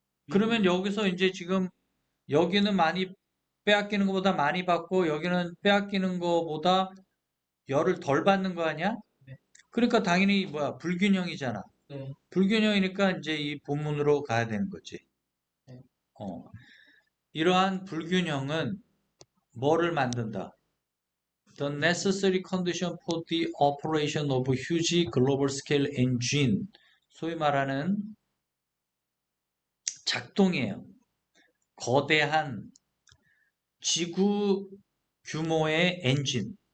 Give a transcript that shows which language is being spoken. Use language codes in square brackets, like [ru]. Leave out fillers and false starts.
[ko] 그러면 여기서 이제 지금 여기는 많이 빼앗기는 것보다 많이 받고 여기는 빼앗기는 것보다 열을 덜 받는 거 아니야? 네. 그러니까 당연히 뭐야? 불균형이잖아. 네. 불균형이니까 이제 이 본문으로 가야 되는 거지. 네. 어. 이러한 불균형은 뭐를 만든다? [en] The necessary condition for the operation of huge global scale engine. [ko] 소위 말하는 작동이에요. 거대한 지구 규모의 엔진.